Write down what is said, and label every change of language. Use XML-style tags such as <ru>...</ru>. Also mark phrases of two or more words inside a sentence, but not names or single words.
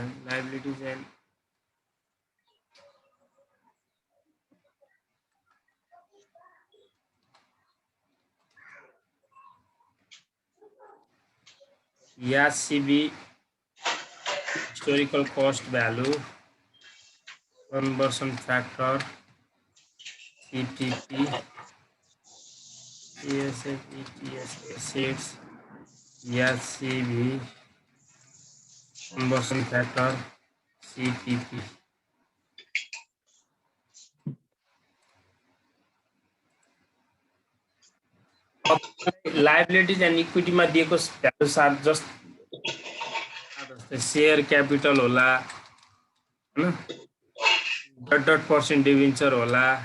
<en>liabilities and CB historical cost value, conversion factor, CTP, ESF, ETS, assets, CB conversion factor, CTP. liabilities and equity</en> <ne>दिएको भ्यालु साथ जस्तै</ne> <en>share capital</en> <ne>होला हैन,</ne> <en>dot percent debenture</en> <ne>होला,</ne>